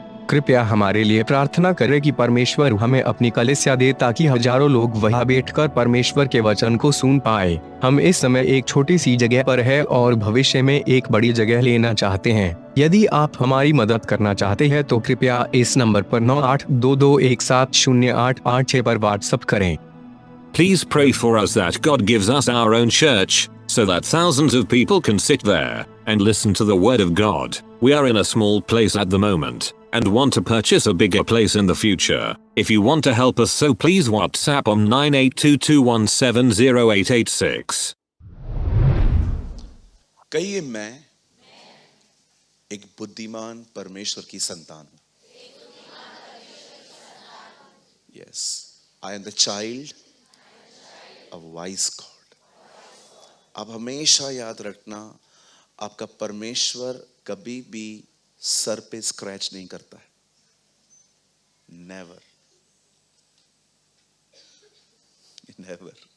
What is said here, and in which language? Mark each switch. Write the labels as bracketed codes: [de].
[hi] कृपया हमारे लिए प्रार्थना करें कि परमेश्वर हमें अपनी कलीसिया दे ताकि हजारों लोग वहां बैठकर परमेश्वर के वचन को सुन पाए। हम इस समय एक छोटी सी जगह पर है और भविष्य में एक बड़ी जगह लेना चाहते हैं। यदि आप हमारी मदद करना चाहते हैं तो कृपया इस नंबर पर 9822170886 पर व्हाट्सएप करें। [en] Please pray for us that God gives us our own church, so that thousands of people can sit there and listen to the word of God. We are in a small place at the moment, and want to purchase a bigger place in the future. If you want to help us, so please WhatsApp on 9822170886. [hi] कहिए मैं एक बुद्धिमान परमेश्वर की संतान हूं। [en] Yes, I am the child of wise God. [hi] अब हमेशा याद रखना, आपका परमेश्वर कभी भी सर पे स्क्रैच नहीं करता है। [en] Never, never.